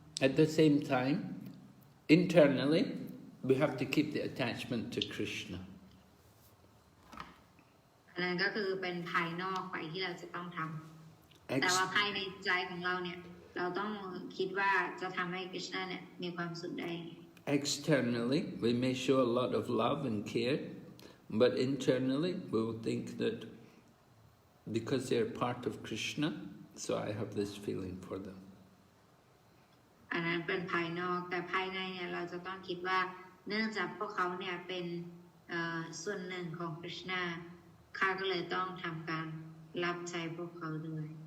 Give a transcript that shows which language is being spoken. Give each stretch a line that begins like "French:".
English: At the same time, internally, we have to keep the attachment to Krishna.
Thai: นั่นก็คือเป็นภายนอกไปที่เราจะต้องทำแต่ว่าภายในใจของเราเนี่ยเราต้องคิดว่าจะทำให้คริชนาเนี่ยมีความสุขได้
English: Externally, we may show a lot of love and care, but internally, we will think that because they're part of Krishna, so I have this feeling for them.
Thai: อันนั้นเป็นภายนอกแต่ภายในเนี่ยเราจะต้องคิดว่าเนื่องจากพวกเขาเนี่ยเป็นส่วนหนึ่งของคริชนาข้าก็เลยต้องทำการรับใช้พวกเขาด้วย